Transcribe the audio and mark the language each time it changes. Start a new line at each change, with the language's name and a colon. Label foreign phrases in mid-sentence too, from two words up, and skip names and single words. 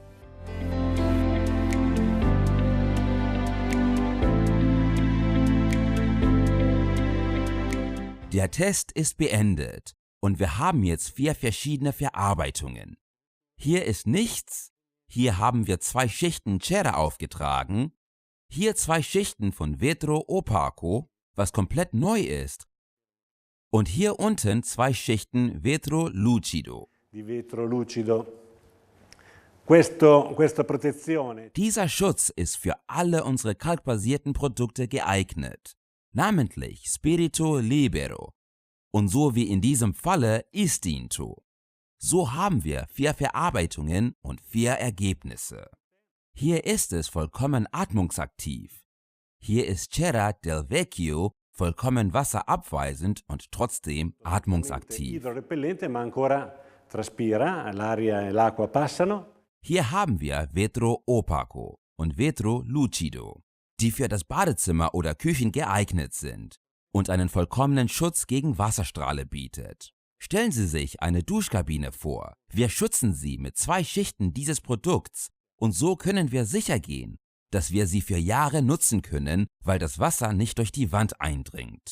German: Der Test ist beendet und wir haben jetzt 4 verschiedene Verarbeitungen. Hier ist nichts, hier haben wir 2 Schichten Cera aufgetragen, hier 2 Schichten von Vetro Opaco, was komplett neu ist, und hier unten 2 Schichten Vetro Lucido.
Italian: Di vetro lucido. Questa protezione.
German: Dieser Schutz ist für alle unsere kalkbasierten Produkte geeignet, namentlich Spirito Libero und so wie in diesem Falle Istinto. So haben wir 4 Verarbeitungen und 4 Ergebnisse. Hier ist es vollkommen atmungsaktiv. Hier ist Cera del Vecchio vollkommen wasserabweisend und trotzdem atmungsaktiv.
Italian: Idrorepellente, ma ancora traspira, l'aria e l'acqua passano.
German: Hier haben wir Vetro Opaco und Vetro Lucido, die für das Badezimmer oder Küchen geeignet sind und einen vollkommenen Schutz gegen Wasserstrahle bietet. Stellen Sie sich eine Duschkabine vor. Wir schützen sie mit 2 Schichten dieses Produkts und so können wir sicher gehen, dass wir sie für Jahre nutzen können, weil das Wasser nicht durch die Wand eindringt.